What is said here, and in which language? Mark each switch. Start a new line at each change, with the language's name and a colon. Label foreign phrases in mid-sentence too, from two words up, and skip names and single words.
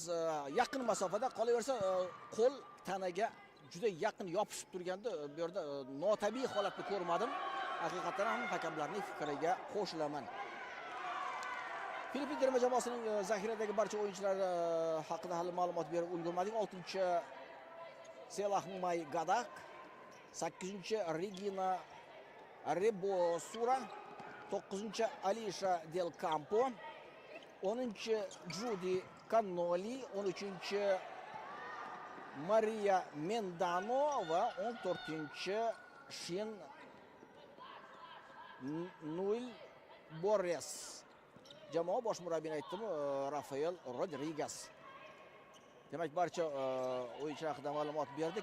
Uzbek: Yaqin masofada qolaversa qo'l tanaga juda yaqin yopishib turganda bu yerda notabiiy holatni ko'rmadim. Haqiqatan ham hakamlarning fikriga qo'shilaman. Filippin terma jamoasining zaxiradagi barcha o'yinchilari haqida hali ma'lumot berib ulgurmadik. 6-chi Selahmay Gadak, 8-chi Regina Rebosura, 9-chi Alisha Del Campo, 10-chi Judy Cannoli, 13-chi Maria Mendano va 14-chi Shin Nuil Borres. Jamoa bosh murabbiyini aytdim, Rafael Rodriguez. Demak, barcha o'yinchilar haqida ma'lumot berdik.